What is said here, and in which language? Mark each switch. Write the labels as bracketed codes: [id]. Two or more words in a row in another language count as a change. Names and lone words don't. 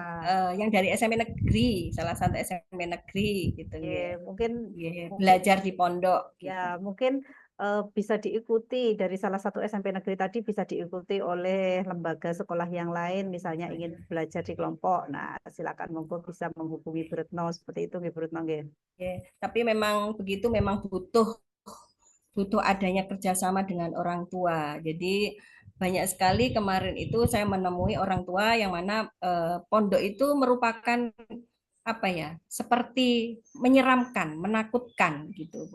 [id] yang dari SMP negeri, salah satu SMP negeri gitu Ya, [jv] nggih. [id] mungkin [jv] Nggih, [id] mungkin belajar di pondok gitu. ya mungkin bisa diikuti dari salah satu SMP negeri tadi, bisa diikuti oleh lembaga sekolah yang lain, misalnya ingin belajar di kelompok. Nah, silakan monggo bisa menghubungi Bu Retno seperti itu nggih Bu Retno nggih. [jv] Nggih. [id] Tapi memang begitu, memang butuh adanya kerjasama dengan orang tua. Jadi banyak sekali kemarin itu saya menemui orang tua yang mana pondok itu merupakan apa ya, seperti menyeramkan, menakutkan gitu.